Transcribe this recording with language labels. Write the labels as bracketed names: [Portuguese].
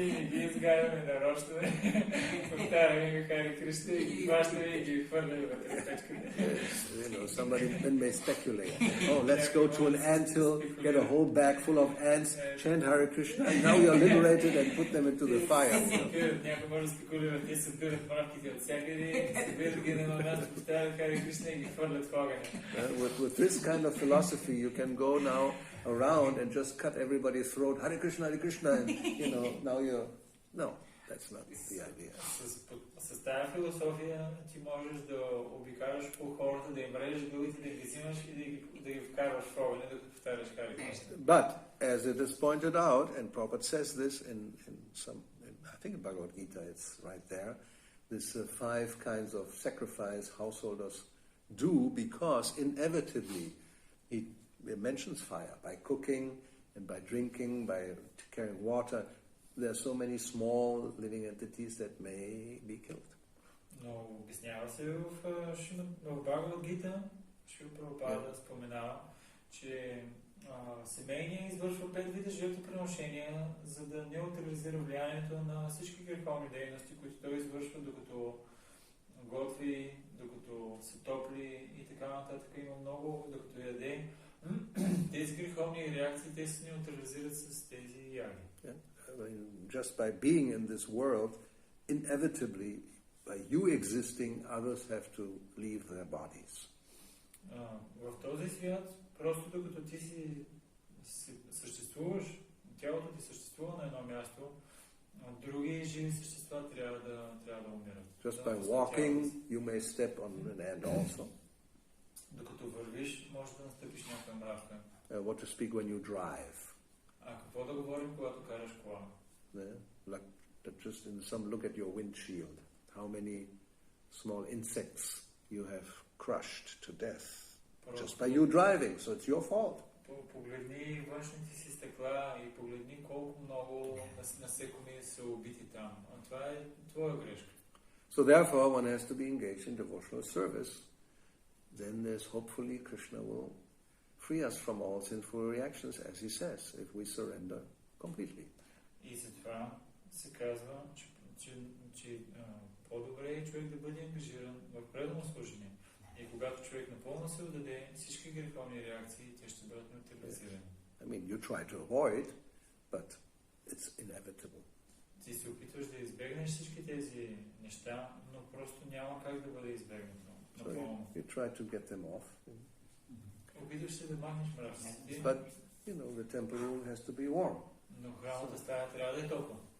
[Bulgarian] Ги изгаряме нарочно, повтаряме Харе Кришна и ги хващаме и ги хвърляме вътре в печката. [English] Somebody then may speculate. Oh, let's go to an anthill, get a whole bag full of ants, chant Hare Krishna, and now you're liberated, and put them into the fire. [Bulgarian] Някой може да спекулира, те се бират мравките от всякъде, събират ги на едно място, повтарят Харе Кришна и ги хвърлят в огъня. [English] With this kind of philosophy, you can go now around and just cut everybody's throat, Hare Krishna, and now you're... No, that's not the idea. [Bulgarian] С тази философия ти можеш да обикараш по хората, да им режеш главите, да ги взимаш и да ги вкарваш в огъня, да повтаряш Харе Кришна. [English] But, as it is pointed out, and Prabhupada says this in I think in Bhagavad Gita, it's right there, this 5 kinds of sacrifice householders do, because inevitably he mentions fire by cooking and by drinking, by carrying water. There are so many small living entities that may be killed. [Bulgarian] Но обяснява се в Бхагавад Гита, Шрила Прабхупада споменава, че семейният извършва 5 вида жертвоприношения, за да неутрализира влиянието на всички греховни дейности, които той извършва, докато готви, докато се топли и така нататък. Има много, докато яде. Тези греховни реакции, те се неутрализират с тези яги. [English] Just by being in this world, inevitably, by you existing, others have to leave their bodies. [Bulgarian] В този свят, просто докато ти си съществуваш, тялото ти съществува на едно място, други живи същества трябва да умират. [English] Just by walking, you may step on an ant also. [Bulgarian] Dокато вървиш, може да настъпиш някаква мравка. [English] What to speak when you drive. [Bulgarian] А какво да говорим, когато караш кола? [English] Just in some look at your windshield. How many small insects you have crushed to death just by you driving, so it's your fault. [Bulgarian] Погледни външните си стъкла и погледни колко много насекоми са убити там. А това е твоя грешка. [English] So therefore one has to be engaged in devotional service. Then there's hopefully Krishna will free us from all sinful reactions, as he says, if we surrender completely. [Bulgarian] И затова се казва, че по-добре е човек да бъде ангажиран в предано служение. И когато човек напълно се отдаде, всички греховни реакции, те ще бъдат неутрализирани. [English] I mean, you try to avoid, but it's inevitable. [Bulgarian] Ти се опитваш да избегнеш всички тези неща, но просто няма как да бъде избегнато. [English] So you try to get them off. [Bulgarian] Опитваш се да махнеш мравците. [English] But, the temple room has to be warm. [Bulgarian] Но храмовата стая трябва да е топла.